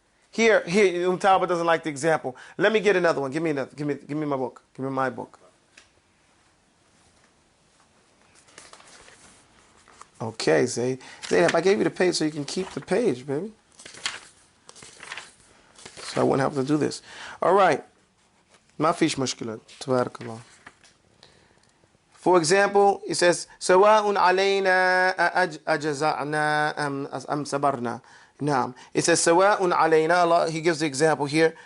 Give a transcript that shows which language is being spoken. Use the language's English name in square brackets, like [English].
[English] Here, Tauba doesn't like the example. Let me get another one. Give me another. Give me my book. Give me my book. Okay, Zayd. Zayd, if I gave you the page so you can keep the page, baby. So I wouldn't have to do this. All right. [Arabic] ما فيش مشكلة. تبارك الله. [English] For example, it says, [Arabic] سواء علينا أجزعنا أم صبرنا. نعم. [English] It says, [Arabic] سواء علينا. [English] Allah, he gives the example here.